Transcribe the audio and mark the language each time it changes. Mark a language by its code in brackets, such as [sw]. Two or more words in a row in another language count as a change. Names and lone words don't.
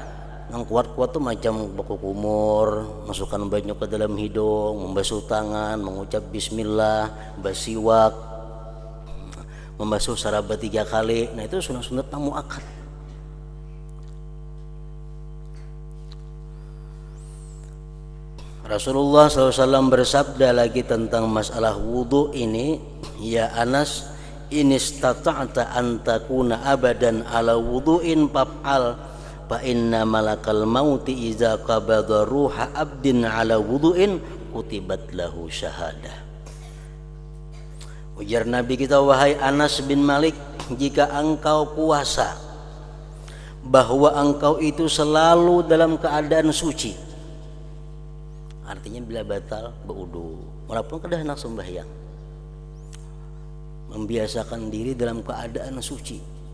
[bjn] Yang kuat-kuat tuh macam baku kumur, masukkan banyu ke dalam hidung, membasuh tangan, mengucap bismillah, basiwak, membasuh sarabat 3 kali. Nah, itu sunat-sunat yang muakkad. Rasulullah SAW bersabda lagi tentang masalah wudu ini, [ar] يا أنس إن استطعت أن تكون أبدا على وضوء فافعل فإن ملك الموت إذا قبض روح عبد على وضوء كتبت له شهادة. [bjn] Ujar Nabi kita, wahai Anas bin Malik, jika engkau puasa bahwa engkau itu selalu dalam keadaan suci, artinya bila batal berwudu, walaupun kada hendak sembahyang, membiasakan diri dalam keadaan suci.